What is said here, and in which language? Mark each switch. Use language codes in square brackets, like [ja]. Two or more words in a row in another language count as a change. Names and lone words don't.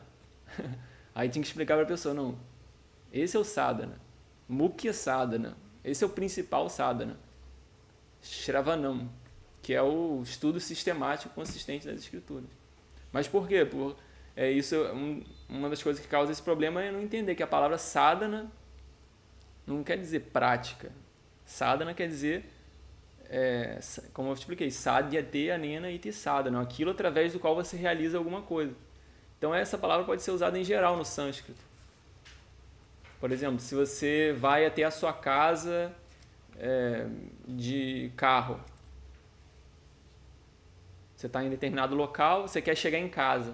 [pt] Aí tinha que explicar para a pessoa, não, esse é o sadhana, [sa] mukhya sadhana, [pt] esse é o principal sadhana, Shravanam, que é o estudo sistemático consistente das escrituras. Mas por quê? Isso é uma das coisas que causa esse problema, é não entender que a palavra sadhana não quer dizer prática. Sadhana quer dizer como eu te expliquei, [sa] sadhyate anena iti sadhana, [pt] aquilo através do qual você realiza alguma coisa. Então essa palavra pode ser usada em geral no sânscrito. Por exemplo, se você vai até a sua casa de carro, você está em determinado local, você quer chegar em casa.